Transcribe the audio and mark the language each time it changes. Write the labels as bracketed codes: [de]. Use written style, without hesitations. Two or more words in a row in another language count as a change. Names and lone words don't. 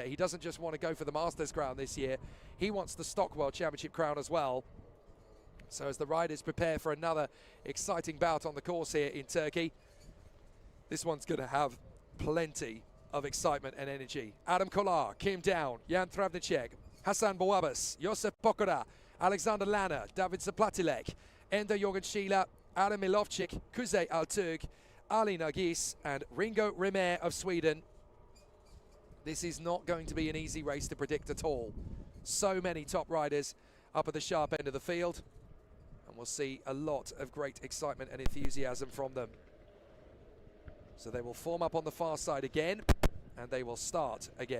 [en] He doesn't just want to go for the Masters crown this year. He wants the Stock World Championship crown as well. So as the riders prepare for another exciting bout on the course here in Turkey, this one's going to have plenty of excitement and energy. Adam Kolar, Kim Down, Jan Travnicek, Hasan Bouabas, Josef Pokora, Alexander Lanner, David Zaplatilek, Ender Jorgen Schiele, Adam Milovcik, Kuzey Alturk, Ali Nagis, and Ringo Rimer of Sweden. This is not going to be an easy race to predict at all. So many top riders up at the sharp end of the field, and we'll see a lot of great excitement and enthusiasm from them. So they will form up on the far side again, and they will start again.